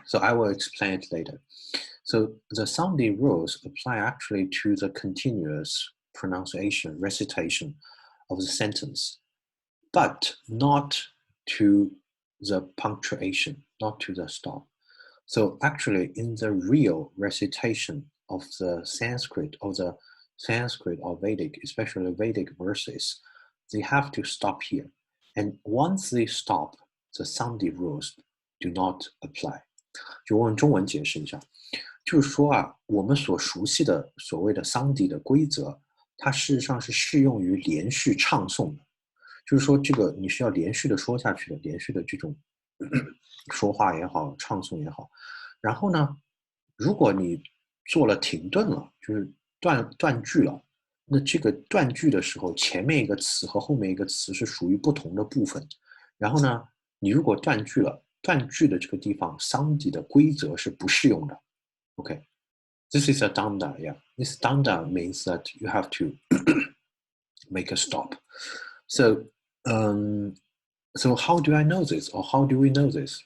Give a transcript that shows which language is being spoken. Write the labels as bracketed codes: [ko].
[en] So I will explain it later. So the Sandhi rules apply actually to the continuous pronunciation, recitation of the sentence, but not to the punctuation, not to the stop. So actually in the real recitation of the Sanskrit or Vedic, especially Vedic verses, they have to stop here. And once they stop, the Sandhi rules do not apply. [zh] 就我用中文解释一下，就是说啊，我们所熟悉的所谓的Sandhi的规则，它事实上是适用于连续唱诵的。就是说，这个你是要连续的说下去的，连续的这种说话也好，唱诵也好。然后呢，如果你做了停顿了，就是断句了，那这个断句的时候，前面一个词和后面一个词是属于不同的部分。然后呢，你如果断句了，断句的这个地方，Sandhi的规则是不适用的。 [en] Okay, this is a danda. Yeah, this danda means that you have to make a stop. So how do I know this, or how do we know this?